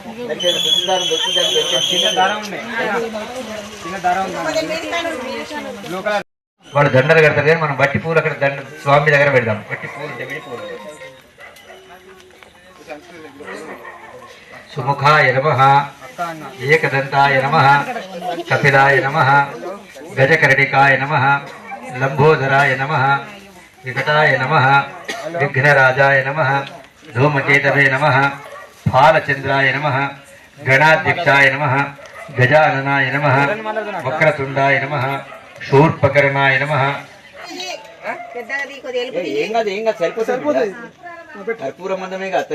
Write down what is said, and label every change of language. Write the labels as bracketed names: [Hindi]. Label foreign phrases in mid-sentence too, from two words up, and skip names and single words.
[Telugu] వాడు దండలు కడతారు కానీ మనం బట్టి పూలు అక్కడ దండ స్వామి దగ్గర పెడదాం బట్టి పూలు విడి పూలు [Sanskrit] సుముఖాయ నమః ఏకదంతాయ నమః కపిలాయ నమః गजकर्णिकाय नमः लंबोदराय नमः विकटाय नमः विघ्नराजाय नमः धूमकेतवे नमः फालचंद्राय नमः गणाध्यक्षाय नमः गजाननाय नमः वक्रतुंडाय नमः शूर्पकर्णाय नमः कर्पूर मंदमे